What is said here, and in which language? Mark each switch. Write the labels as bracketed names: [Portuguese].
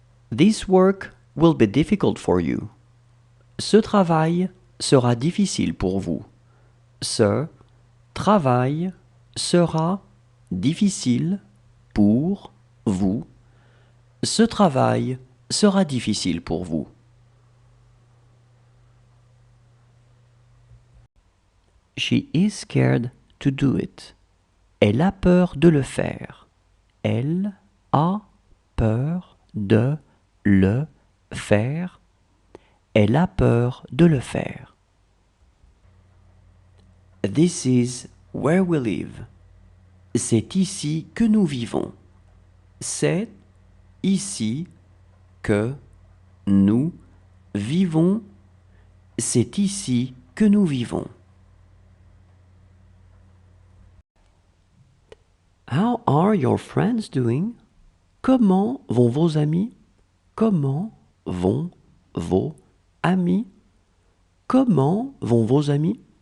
[English] This work will be difficult for you. [French] Ce travail sera difficile pour vous. Ce travail sera difficile pour vous. Ce travail sera difficile pour vous. [English] She is scared to do it. [French] Elle a peur de le faire. Elle a peur de le faire. Elle a peur de le faire. [English] This is where we live. [French] C'est ici que nous vivons. C'est ici que nous vivons. C'est ici que nous vivons. [English] How are your friends doing? [French] Comment vont vos amis? Comment vont vos amis? Comment vont vos amis?